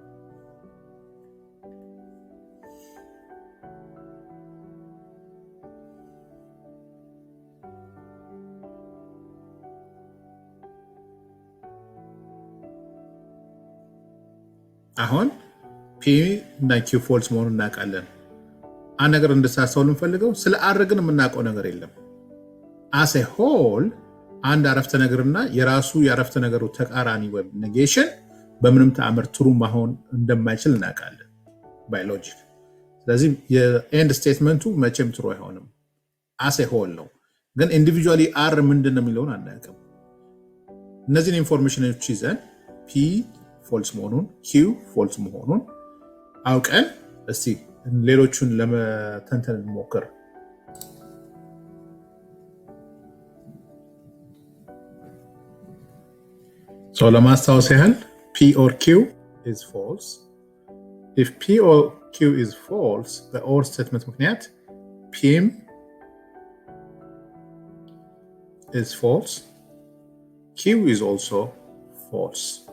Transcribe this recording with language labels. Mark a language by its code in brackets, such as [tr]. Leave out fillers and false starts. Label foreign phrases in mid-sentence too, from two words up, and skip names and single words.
[am] አሁን ፒ እና ኪው false መሆኑን እናውቃለን። አንድ ነገር እንድታስተውሉ እንፈልገው ስለ አር ግን የምናውቀው ነገር የለም። [en] as a [am] whole አንድ አረፍተ ነገርና የራሱ የአረፍተ ነገሩ ተቃራኒ ወይም ኔጌሽን በምንም ተአምር ትሩ መሆን እንደማይችል እናውቃለን [en] by logic። [am] ስለዚህ የኤንድ ስቴትመንቱ መቼም ትሩ አይሆንም [en] as a whole [am] ነው። ግን ኢንዲቪጁዋሊ አር ምንድን ነው የሚለውን አናውቅም። እነዚህን ኢንፎርሜሽኖች ይዘን ፒ ፎልስ መሆኑን ኪው ፎልስ መሆኑን አውቀን እስቲ ሌሎቹን ለመተንተን እንሞክር። So ለማስታወስ ያህል [en] P or Q is false. If P or Q is false, the or statement ምክንያት Pም is false. Q is also false.